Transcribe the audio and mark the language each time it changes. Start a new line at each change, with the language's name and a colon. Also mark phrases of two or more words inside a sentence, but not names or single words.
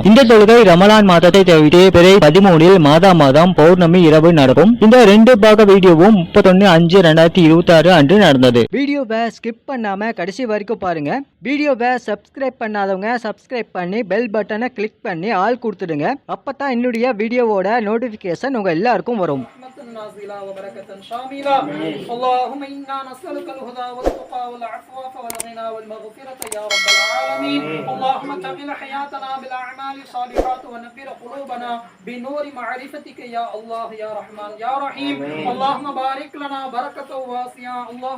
Tamil: இந்த தொழுகை ரமலான் மாதத்தை தவிர்த்து பிறை 13 மாதம் பௌர்ணமி இரவு நடக்கும். இந்த 2 பாக வீடியோவும் 31/5/2026 அன்று நடந்தது. வீடியோவை ஸ்கிப் பண்ணாம கடைசி வரைக்கும் பாருங்க. வீடியோவை சப்ஸ்கிரைப் பண்ணாதவங்க சப்ஸ்கிரைப் பண்ணி
English: bell button
Tamil: கிளிக் பண்ணி ஆல் கொடுத்துடுங்க. அப்பதான் என்னுடைய வீடியோவோட நோட்டிபிகேஷன் உங்க எல்லாருக்கும் வரும்.
Arabic: نازلا وبركة شاملة اللهم إنا نسألك الهدى والتقى والعفاف والغنى والمغفرة يا رب العالمين اللهم تمل حياتنا بالأعمال الصالحات ونبر قلوبنا بنور معرفتك يا الله يا رحمن يا رحيم اللهم بارك لنا بركة واسعة اللهم